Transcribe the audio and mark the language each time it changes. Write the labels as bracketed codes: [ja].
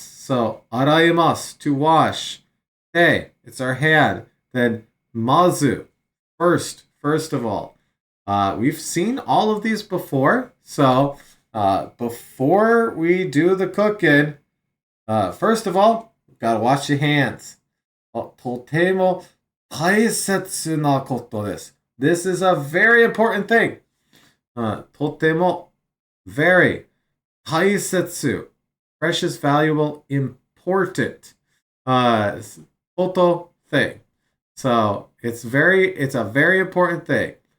[en] So araimasu to wash. Te, it's our hand. Then mazu, first of all. We've seen all of these before. So before we do the cooking, first of all, gotta wash your hands. [ja] とても大切なことです。 [en] This is a very important thing. とても very 大切 precious, valuable, important. Koto thing. So it's a very important thing.